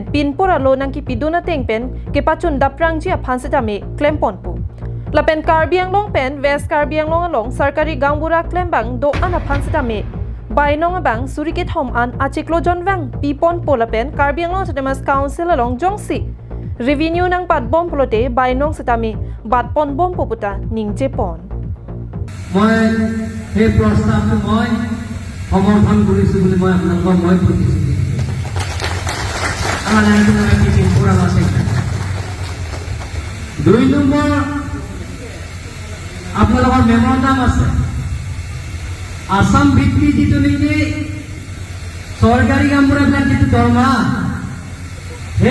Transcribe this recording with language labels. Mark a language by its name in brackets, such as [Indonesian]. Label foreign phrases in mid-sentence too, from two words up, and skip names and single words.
[Karbi] pinpora lo nang kipiduna tengpen kepachun daprangji aphansitame claim ponpu Lapen Karbi Anglong pen West Karbi Anglong along sarkari Gaon Bura claim bang do an aphansitame bainong abang surikit hom an achiklo jonwang pipon polapen Karbi Anglong Autonomous Council along jongsi revenue nang patbom plote bainong sitame batpon bom poputa ningje pon [Assamese] মই এই প্ৰস্তাৱটো মই সমৰ্থন কৰিছো বুলি মই আপোনালোকক মই প্ৰতিশ্ৰুতি আমাৰ লাইনটো কি পুৰা আছে 2 নম্বৰ আপোনালোকৰ মেমোৰাণ্ডাম আছে আসাম ভিত্তিক যিটো নেকি চৰকাৰী কামবোৰবিলাক যিটো দৰমহা সেই